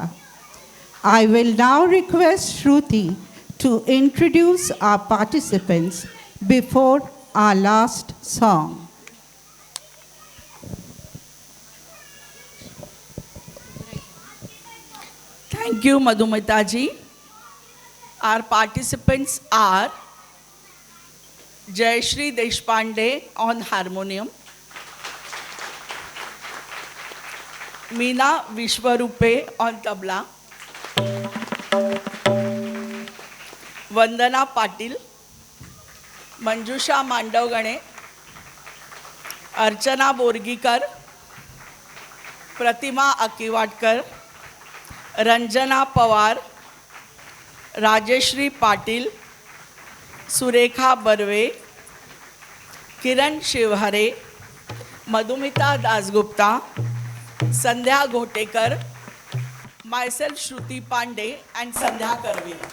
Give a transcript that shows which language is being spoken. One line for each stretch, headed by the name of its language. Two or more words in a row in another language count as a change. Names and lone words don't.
English: I will now request Shruti to introduce our participants before our last song. Thank you, Madhumita ji. Our participants are Jayashri Deshpande on harmonium, Meena Vishwarupe on tabla, Vandana Patil, Manjusha Mandavgane, Archana Borgikar, Pratima Akivatkar, रंजना पवार, राजेश्री पाटील, सुरेखा बर्वे, किरण शिवहरे, मधुमिता दासगुप्ता, संध्या घोटेकर, myself श्रुति पांडे and संध्या कर्वे.